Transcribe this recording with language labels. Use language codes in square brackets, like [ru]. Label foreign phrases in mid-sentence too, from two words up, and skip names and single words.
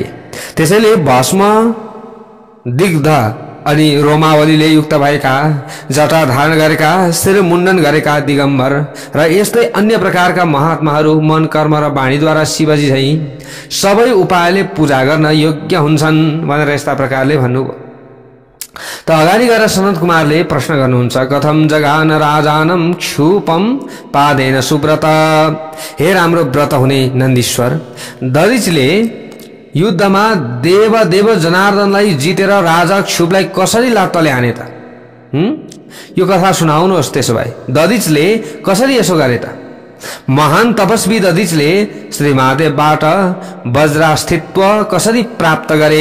[ne] त्यसैले भस्म दिग्ध अनि रोमावलीले युक्त भएका, जटा धारण गरेका, शिर मुण्डन गरेका दिगम्बर र यस्तै अन्य प्रकारका महात्माहरू मन कर्म र वाणीद्वारा शिवजी झै सबै उपायले पूजा गर्न योग्य हुन्छन् भनेर यस्ता प्रकारले भन्नुभयो। त अगाडि गएर सनत कुमारले प्रश्न गर्नुहुन्छ, [sa] कथम जगान राजानम क्षुपम पादेन सुव्रत। [ne] हे राम्रो व्रत हुने नन्दीश्वर, दधिचले युद्धमा देव जनार्दनलाई जितेर राजा क्षुपलाई कसरी लात्तले हाने त? यो कथा सुनाउनुहोस्। त्यसो भए दधिचले कसरी यसो गरे त? महान तपस्वी दधिचले श्री महादेवबाट वज्रास्थित्व कसरी प्राप्त गरे?